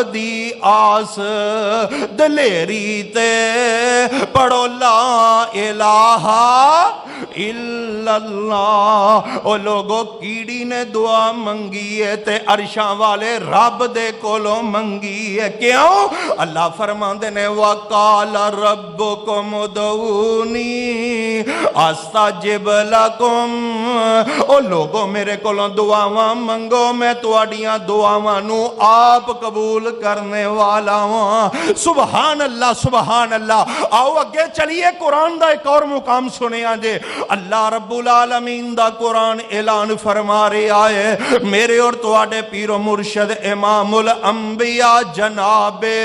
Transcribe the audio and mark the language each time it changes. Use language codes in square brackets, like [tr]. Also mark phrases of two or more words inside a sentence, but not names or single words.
[pa] دی آس دلیری تے پڑھو [ar] لا الہ الا اللہ [pa] او لوگو کیڑی نے دعا منگی ہے تے عرشاں والے رب دے کولو منگی ہے کیوں اللہ فرماندے نے [ar] وَقَالَ رَبُّكُمُ ادْعُونِي أَسْتَجِبْ لَكُمْ [pa] او لوگو میرے کولوں دعاواں منگو میں تواڈیاں دعاواں نو [ur] آپ قبول کرنے والا ہوں [ar] سبحان اللہ [pa] آؤ اگے چلیے قرآن دا ایک اور مقام سنے آجے اللہ [ar] رب العالمین [pa] دا قرآن اعلان فرما رہے آئے میرے اور تواڈے پیر و مرشد امام الانبیاء جناب